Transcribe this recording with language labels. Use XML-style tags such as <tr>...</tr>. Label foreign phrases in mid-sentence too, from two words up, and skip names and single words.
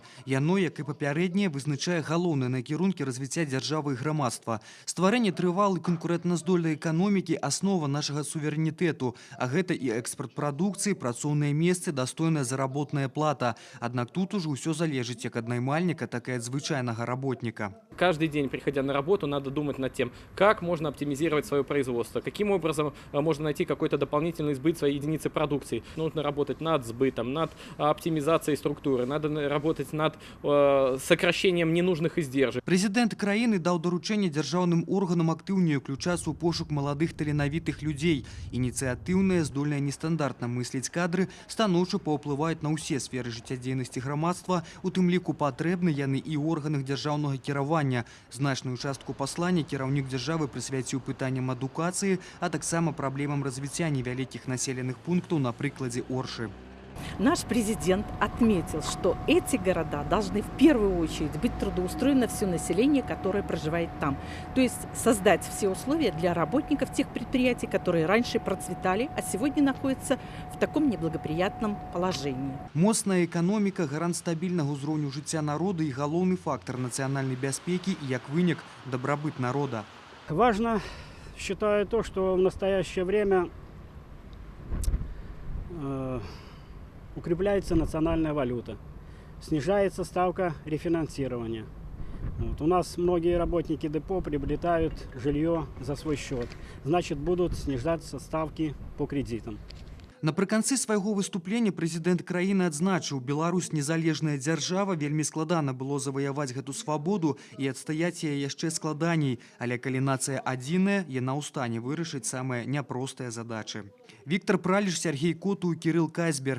<be>Яно, як і папярэдняе, вызначае галоўныя накірункі развіцця дзяржавы і грамадства. Стварэнне трывалай канкурэнтназдольнай эканомікі – аснова нашага суверэнітэту, а гэта і экспарт прадукцыі, працоўныя месцы, дастойная заработная плата. Аднак тут ужо ўсё залежыць як ад наймальніка, так і ад звычайнага работніка.</be> <ru>Каждый день, приходя на работу, надо думать над тем, как можно оптимизировать свое производство, каким образом можно найти какой-то дополнительный сбыт своей единицы продукции. Нужно работать над сбытом, над оптимизацией структуры, надо работать над сокращением ненужных издержек.</ru> <be>Прэзідэнт краіны даў даручэнне дзяржаўным органам актыўней уключацца ў пошук маладых таленавітых людзей. Ініцыятыўныя, здольныя нестандартна мысліць кадры станоўча паўплываюць на ўсе сферы жыццядзейнасці грамадства, у тым ліку патрэбны яны і ў органах дзяржаўнага кіравання. Значную частку паслання кіраўнік дзяржавы прысвяціў пытанням адукацыі, а таксама праблемам развіцця невялікіх населеных пунктаў на прыкладзе Оршы.</be> <ru>Наш президент отметил, что эти города должны в первую очередь быть трудоустроено все население, которое проживает там. То есть создать все условия для работников тех предприятий, которые раньше процветали, а сегодня находятся в таком неблагоприятном положении. Моцная экономика, гарант стабильного ўзроўню жыцця народа и галоўны фактор национальной бяспеки и,</ru> <be>як вынік, добробыт народа.</be> <ru>Важно, считаю, то, что в настоящее время укрепляется национальная валюта, снижается ставка рефинансирования. У нас многие работники депо приобретают жилье за свой счет. Значит, будут снижаться ставки по кредитам.</ru> <be>Напрыканцы свайго выступлення прэзідэнт краіны адзначыў, Беларусь незалежная дзяржава, вельмі складана было заваяваць гэту свабоду і адстаяць яе яшчэ складаней. Але калі нацыя адзіная, яна ў стане вырашыць самыя няпростыя задачы. Віктор Праліч, Сергей Коту, Кірыл Кайсберг.</be>